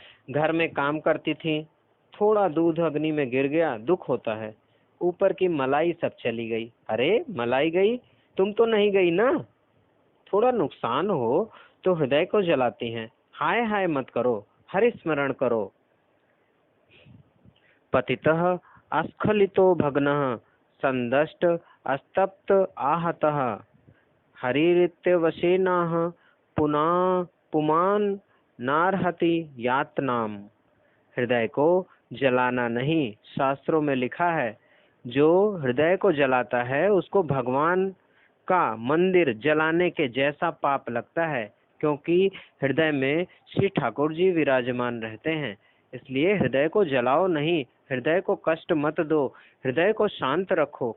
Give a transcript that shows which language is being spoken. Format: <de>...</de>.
<hi>घर में काम करती थी, थोड़ा दूध अग्नि में गिर गया, दुख होता है। ऊपर की मलाई सब चली गई। अरे मलाई गई, तुम तो नहीं गई ना। थोड़ा नुकसान हो तो हृदय को जलाती हैं। हाय हाय मत करो, हरि स्मरण करो।</hi> <sa>पतितः अस्खलितो भग्नः संदष्ट अस्तप्त आहतः हरिरित्यवशेनाः पुनः पुमान नारहति यातनाम।</sa> <hi>हृदय को जलाना नहीं, शास्त्रों में लिखा है, जो हृदय को जलाता है उसको भगवान का मंदिर जलाने के जैसा पाप लगता है, क्योंकि हृदय में श्री ठाकुर जी विराजमान रहते हैं। इसलिए हृदय को जलाओ नहीं, हृदय को कष्ट मत दो, हृदय को शांत रखो।</hi>